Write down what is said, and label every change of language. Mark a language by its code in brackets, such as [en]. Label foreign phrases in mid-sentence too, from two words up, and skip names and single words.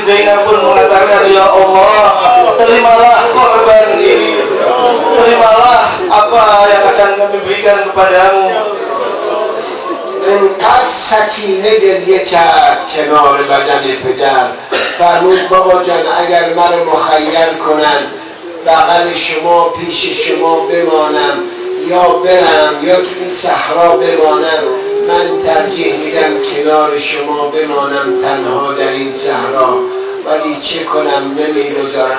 [id] Zainab pun mengatakan, [ar] يا الله, [id] terimalah korban ini, terimalah apa yang akan kami berikan kepadamu. [fa] انقدر سکینه گریه کرد کنار بدن پدر. فرمود بابا جان اگر مرا مخیر کنن بغل شما پیش شما بمانم یا برم یا تو این صحرا بمانم، من ترجیح میدم کنار شما بمانم تنها در این صحرا، ولی چه کنم نمیگذارن.